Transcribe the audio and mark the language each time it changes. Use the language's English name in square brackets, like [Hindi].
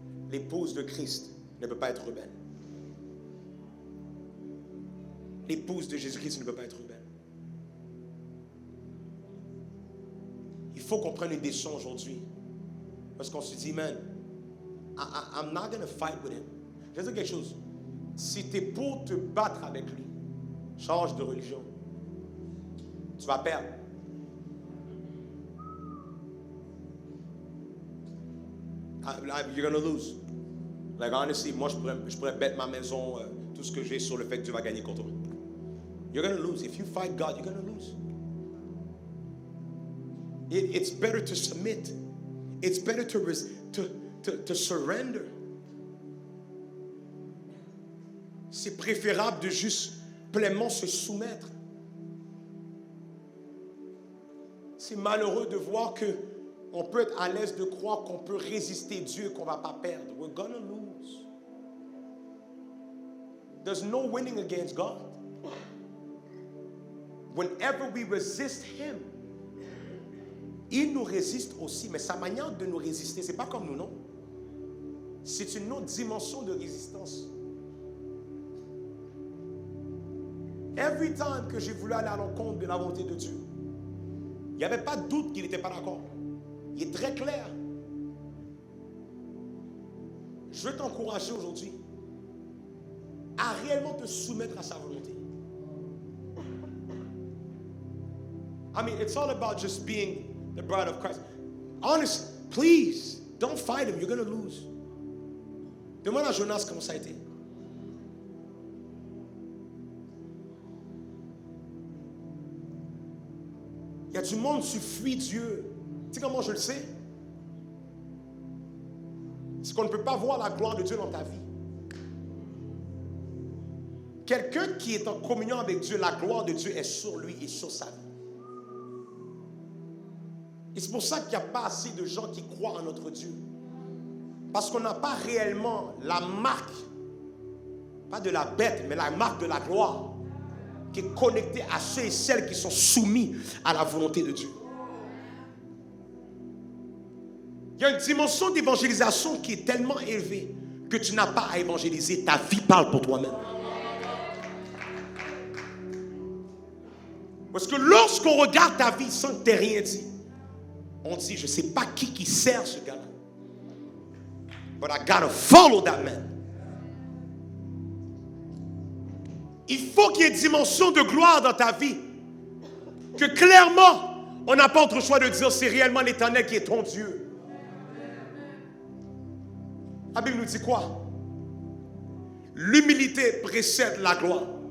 [French] L'épouse de Christ ne peut pas être rebelle. L'épouse de Jésus-Christ ne peut pas être rebelle. Il faut qu'on prenne une décision aujourd'hui. Parce qu'on se dit, [English] man, I'm not going to fight with him. [French] Je vais dire quelque chose. Si tu es pour te battre avec lui, change de religion. Tu vas perdre. [English] You're going to lose. Like honestly, [French] moi je pourrais bet ma maison, tout ce que j'ai sur le fait que tu vas gagner contre moi. [English] You're going to lose. If you fight God, you're going to lose. It's better to submit. It's better to surrender. [French] C'est préférable de juste pleinement se soumettre. C'est malheureux de voir que on peut être à l'aise de croire qu'on peut résister Dieu et qu'on ne va pas perdre. [English] We're gonna lose. There's no winning against God. Whenever we resist Him, [French] il nous résiste aussi. Mais sa manière de nous résister, c'est pas comme nous, non? c'est une autre dimension de résistance. [English] Every time [French] que j'ai voulu aller à l'encontre de la volonté de Dieu, il n'y avait pas de doute qu'il n'était pas d'accord. Il est très clair. Je veux t'encourager aujourd'hui à réellement te soumettre à sa volonté. [English] I mean, it's all about just being the bride of Christ. Honest, please, don't fight him. You're going to lose. [French] Demande à Jonas comment ça a été. Il y a du monde, tu fuis Dieu. Tu sais comment je le sais? C'est qu'on ne peut pas voir la gloire de Dieu dans ta vie. Quelqu'un qui est en communion avec Dieu, la gloire de Dieu est sur lui et sur sa vie. Et c'est pour ça qu'il n'y a pas assez de gens qui croient en notre Dieu. Parce qu'on n'a pas réellement la marque, pas de la bête, mais la marque de la gloire, qui est connectée à ceux et celles qui sont soumis à la volonté de Dieu. Il y a une dimension d'évangélisation qui est tellement élevée que tu n'as pas à évangéliser. Ta vie parle pour toi-même. Parce que lorsqu'on regarde ta vie sans que tu aies rien dit, on dit, je ne sais pas qui sert ce gars-là. [English] But I gotta follow that man. [French] Il faut qu'il y ait une dimension de gloire dans ta vie. Que clairement, on n'a pas autre choix de dire, c'est réellement l'Éternel qui est ton Dieu. La Bible nous dit quoi? L'humilité précède la gloire.